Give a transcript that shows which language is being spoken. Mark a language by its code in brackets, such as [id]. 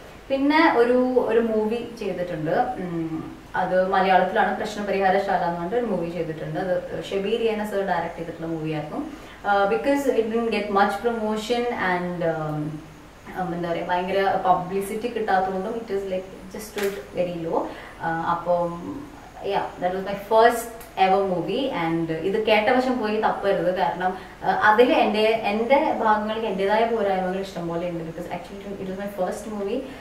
[ml] പിന്നെ ഒരു മൂവി ചെയ്തിട്ടുണ്ട്. അത് മലയാളത്തിലാണ്. പ്രശ്നപരിഹാരശാല എന്ന് പറഞ്ഞിട്ട് ഒരു മൂവി ചെയ്തിട്ടുണ്ട്. അത് ഷബീർ റിയാന സർ ഡയറക്ട് ചെയ്തിട്ടുള്ള മൂവിയായിരുന്നു. [en] because it didn't get much promotion and [ml] എന്താ പറയുക, ഭയങ്കര publicity കിട്ടാത്തതുകൊണ്ടും [en] It is like just very low. അപ്പം that was my first ever movie. [ml] And ഇത് കേട്ട വശം പോയി തപ്പരുത്, കാരണം അതിൽ എൻ്റെ ഭാഗങ്ങൾക്ക് എൻ്റെതായ പോരായ്മകൾ ഇഷ്ടംപോലെ ഉണ്ട്. [en] Because actually it was my first movie.